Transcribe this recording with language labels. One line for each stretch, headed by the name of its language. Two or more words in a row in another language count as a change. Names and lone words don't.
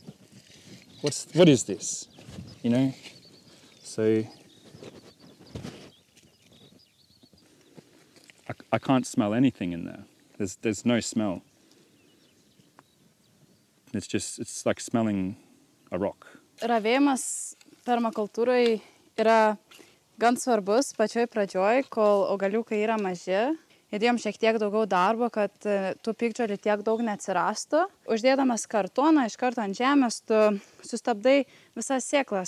English: What is this? You know? So I can't smell anything in there. There's no smell. It's like smelling a rock.
Lithuanian: Ravėjimas permakultūrai yra gan svarbus pačioj pradžioj, kol augaliukai yra maži. Ir jiems šiek tiek daugiau darbo, kad tų piktžolių tiek daug neatsirastų. Uždėdamas kartoną iš karto ant žemės, tu sustabdai visas sėklas.